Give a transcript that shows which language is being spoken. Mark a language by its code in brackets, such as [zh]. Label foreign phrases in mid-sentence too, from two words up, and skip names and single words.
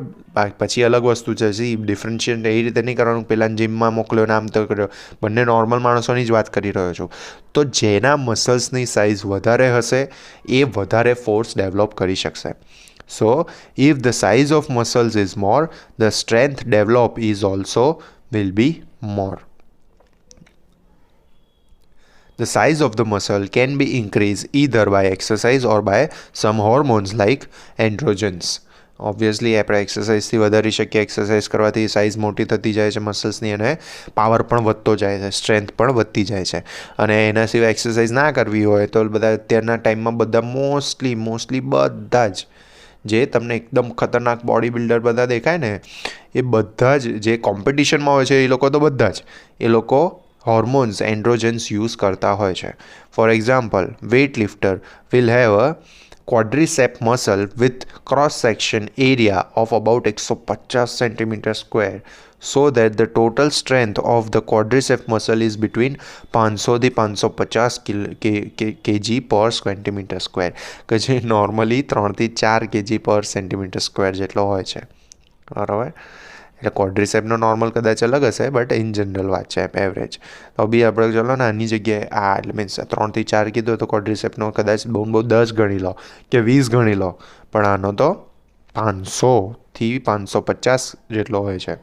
[gu] પછી અલગ વસ્તુ છે, ડિફરન્શિએટ એ રીતે નહીં કરવાનું પેલા જીમમાં મોકલ્યો ને આમ તો કર્યો. બંને નોર્મલ માણસોની જ વાત કરી રહ્યો છું. તો જેના મસલ્સની સાઇઝ વધારે હશે એ વધારે [en] force develop [gu] કરી શકશે. [en] so if the size of muscles is more, the strength develop is also will be more. The size of the muscle can be increased either by exercise or by some hormones like androgens. [gu] ઓબ્વિયસલી આપણે એક્સરસાઇઝથી વધારી શકીએ. એક્સરસાઇઝ કરવાથી સાઇઝ મોટી થતી જાય છે મસલ્સની અને પાવર પણ વધતો જાય છે, સ્ટ્રેન્થ પણ વધતી જાય છે. અને એના સિવાય એક્સરસાઇઝ ના કરવી હોય તો બધા અત્યારના ટાઈમમાં બધા મોસ્ટલી બધા જ જે તમને એકદમ ખતરનાક [en] body builder [gu] બધા દેખાય ને એ બધા જ જે કોમ્પિટિશનમાં હોય છે એ લોકો તો બધા જ એ લોકો [en] hormones, androgens use [gu] કરતા હોય છે. [en] For example, weightlifter will have a quadricep muscle with cross-section area of about 150 centimeter square, so that the total strength of the quadricep muscle is between 500 થી 550 kg per centimeter square, [gu] કે જે નોર્મલી 3 થી 4 [en] kg per centimeter square [gu] જેટલો હોય છે, બરાબર. એટલે ક્વોડ્રિસેપનો નોર્મલ કદાચ અલગ હશે, [en] but in general [gu] વાત છે, એવરેજ. તો બી આપણે ચલો ને આની જગ્યાએ એટલે મીન્સ 3 થી 4 કીધો તો ક્વોડ્રિસેપનો કદાચ બહુ 10 ગણી લો કે 20 ગણી લો, પણ આનો તો 500 થી 550 જેટલો હોય છે.